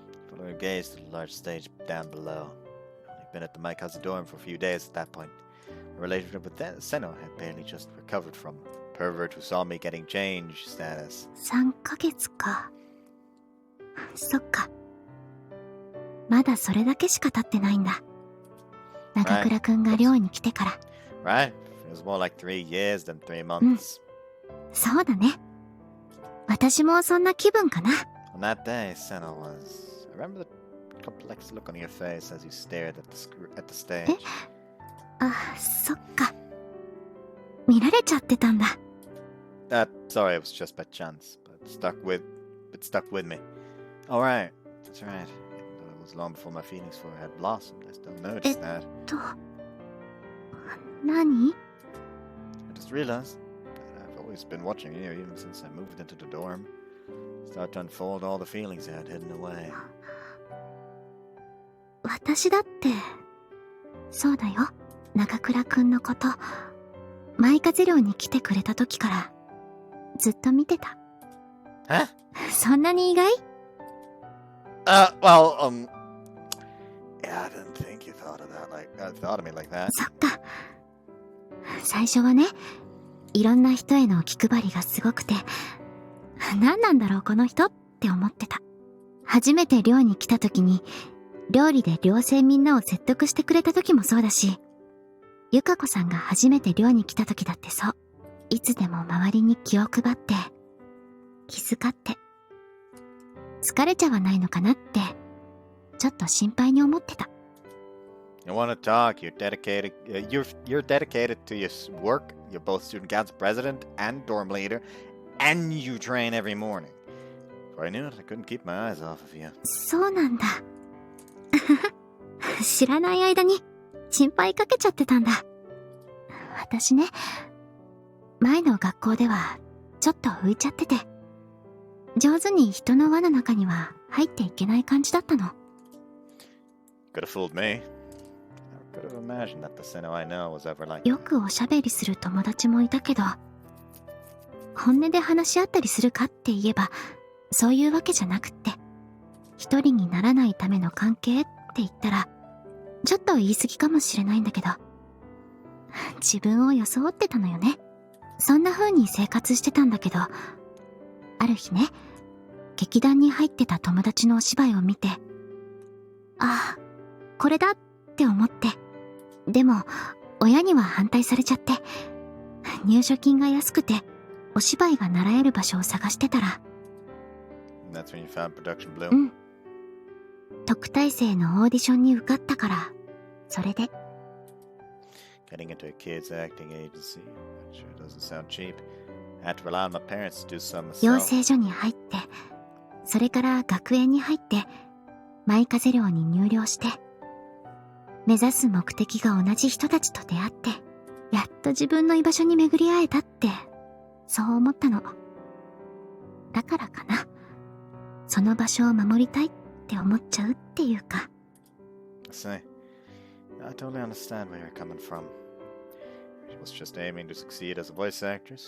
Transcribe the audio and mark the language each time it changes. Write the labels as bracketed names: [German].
[English] Follow her gaze to the large stage down below. Only been at the Maikaze dorm for a few days at that point. Her relationship with Seno had barely just recovered from pervert who saw me getting change status. [Japanese] 3ヶ月か。そっか。まだそれだけしか経ってないんだ。長倉くんが寮に来てから。 [English] Right? It was more like 3 years than 3 months. [Japanese] そうだね。私もそんな気分かな。 [English] On that day, Seno was... I remember the complex look on your face as you stared at the stage. [Japanese] あ、そっか。見られちゃってたんだ。 [English] Sorry, it was just by chance, but it stuck with me. Alright, that's right. Even though it was long before my feelings for her had blossomed, I still noticed that. [Japanese] 何？ [English] I just realized that I've always been watching you, even since I moved into the dorm. Start to unfold all the feelings I had hidden away. [Japanese] 私だって、そうだよ。長倉くんのこと、舞風寮に来てくれた時から、ずっと見てた。え？そんなに意外？ [English] Yeah, I didn't think you thought of me like that. [Japanese] そっか。最初はね、いろんな人への気配りがすごくて、何なんだろうこの人って思ってた。初めて寮に来た時に、料理で寮生みんなを説得してくれた時もそうだし、ゆかこさんが初めて寮に来た時だってそう。いつでも周りに気を配って、気遣って。疲れちゃわないのかなって、ちょっと心配に思ってた。 [English] You want to talk? You're dedicated. You're dedicated to your work. You're both student council president and dorm leader, and you train every morning. Before I knew it, I couldn't keep my eyes off of you. [Japanese] そうなんだ。知らない間に心配かけちゃってたんだ。私ね、前の学校ではちょっと浮いちゃってて、上手に人の輪の中には入っていけない感じだったの。 [English] Could have fooled me. I could have imagined that the Seno I know was ever like. [Japanese] よくおしゃべりする友達もいたけど、本音で話し合ったりするかって言えば、そういうわけじゃなくって、一人にならないための関係って言ったら、ちょっと言い過ぎかもしれないんだけど、自分を装ってたのよね。そんな風に生活してたんだけど、ある日ね、劇団に入ってた友達のお芝居を見て、ああ、これだって思って、でも親には反対されちゃって、入所金が安くてお芝居が習える場所を探してたら、 [English] That's when you found Production Blue. [Japanese] うん。特待生のオーディションに受かったから、それで。 [English] Getting into a kid's acting agency. Sure doesn't sound cheap. I had to rely on my parents to do some [Japanese] 養 [English] myself. [Japanese] 成所に入って、それから学園に入って、舞風寮に入寮して、目指す目的が同じ人たちと出会って、やっと自分の居場所に巡り会えたって、そう思ったの。だからかな。その場所を守りたいって思っちゃうっていうか。 [English] See, I totally understand where you're coming from. She was just aiming to succeed as a voice actress.